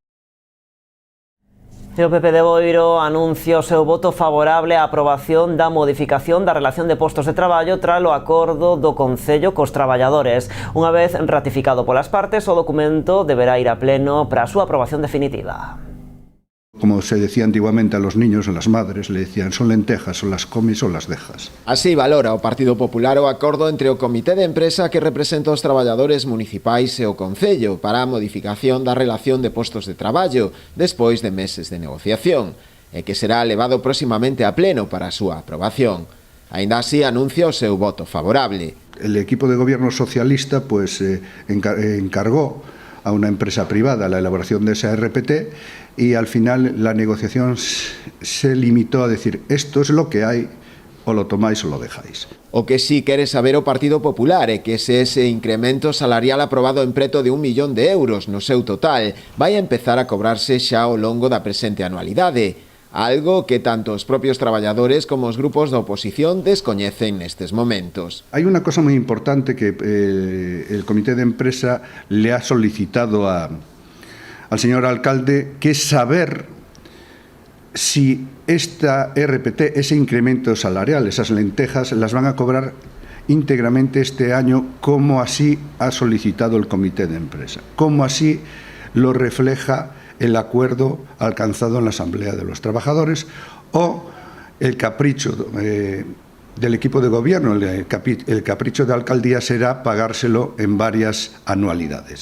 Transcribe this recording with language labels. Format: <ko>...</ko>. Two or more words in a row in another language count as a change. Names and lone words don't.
<gl>E o PP de Boiro anuncia o seu voto favorable á aprobación da modificación da relación de postos de traballo tras o acordo do Concello cos traballadores. Unha vez ratificado polas partes, o documento deberá ir a pleno para a súa aprobación definitiva.</gl> <es>Como se decía antiguamente a los niños, a las madres, le decían, son lentejas, o las comes o las dejas.</es> <gl>Así valora o Partido Popular o acordo entre o Comité de Empresa que representa os traballadores municipais e o Concello para a modificación da relación de postos de traballo despois de meses de negociación e que será levado próximamente a pleno para a súa aprobación. Aínda así anuncia o seu voto favorable.</gl> <es>El equipo de gobierno socialista encargó a una empresa privada la elaboración de esa RPT y al final la negociación se limitó a decir esto es lo que hay, o lo tomáis o lo dejáis.</es> <gl>O que sí quere saber o Partido Popular é que se ese incremento salarial aprobado en preto de 1 millón de euros no seu total vai a empezar a cobrarse xa ao longo da presente anualidade, algo que tanto os propios traballadores como os grupos da oposición descoñecen nestes momentos.</gl> <es>Hay una cosa muy importante que el Comité de Empresa le ha solicitado al señor alcalde, que es saber si esta RPT, ese incremento salarial, esas lentejas, las van a cobrar íntegramente este año, como así ha solicitado el Comité de Empresa, como así lo refleja el acuerdo alcanzado en la Asamblea de los Trabajadores, o el capricho del equipo de gobierno, el capricho de alcaldía será pagárselo en varias anualidades.</es>